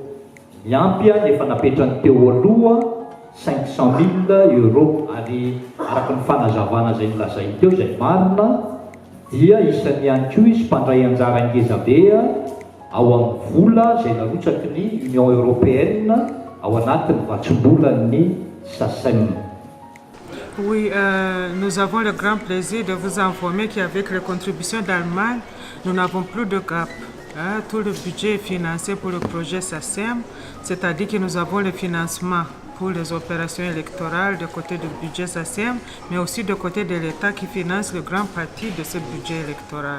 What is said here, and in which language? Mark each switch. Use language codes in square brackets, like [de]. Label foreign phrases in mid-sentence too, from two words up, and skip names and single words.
[mg] Miampy ny efa napetrany teo aloha 500 000 euros ary araka ny fanazavana izay nolazainy teo izay marina dia isany ihany koa izy mpandray anjara ngeza be ao amin'ny vola izay narotsaky ny Union Européenne ao anatin'ny vatsom-bolan'ny SACEM. [fr] Oui, nous avons le grand plaisir de vous informer qu'avec les contributions d'Allemagne, nous n'avons plus de gap. Tout le budget est financé pour le projet SACEM, c'est-à-dire que nous avons le financement pour les opérations électorales de côté du budget SACEM, mais aussi de côté de l'État qui finance le grand partie de ce budget électoral.